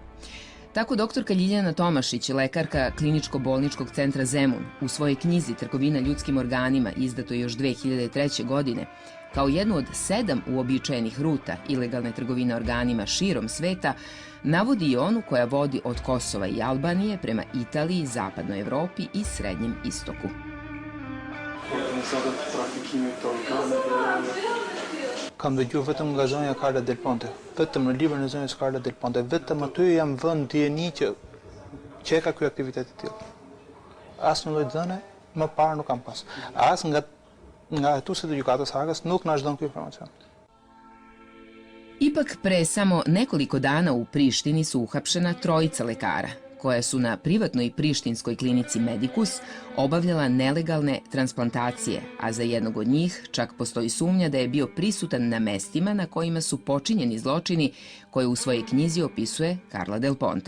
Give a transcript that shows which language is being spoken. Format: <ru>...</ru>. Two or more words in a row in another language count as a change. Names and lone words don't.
<sr>Tako doktorka Ljiljana Tomašić, lekarka Kliničko-bolničkog centra Zemun, u svojoj knjizi Trgovina ljudskim organima, izdatoj još 2003. godine, kao jednu od 7 uobičajenih ruta ilegalne trgovine organima širom sveta, navodi i onu koja vodi od Kosova i Albanije prema Italiji, Zapadnoj Evropi i Srednjem istoku.</sr> <sq>Kam dëgjuar vetëm nga zonja Carla Del Ponte, vetëm në librin e zonjës Carla Del Ponte, vetëm aty jam vënë dieni që e ka ky aktivitet të tillë. Asnjë lloj dhëne më parë nuk kam pas. As nga hetuesit e gjykatës Hagës nuk na është dhënë ky informacion.</sq> <sr>Ipak pre samo nekoliko dana u Prištini su uhapšena 3 lekara, koja su na privatnoj prištinskoj klinici Medicus obavljala nelegalne transplantacije, a za jednog od njih čak postoji sumnja da je bio prisutan na mestima na kojima su počinjeni zločini koje u svojoj knjizi opisuje Carla Del Ponte.</sr>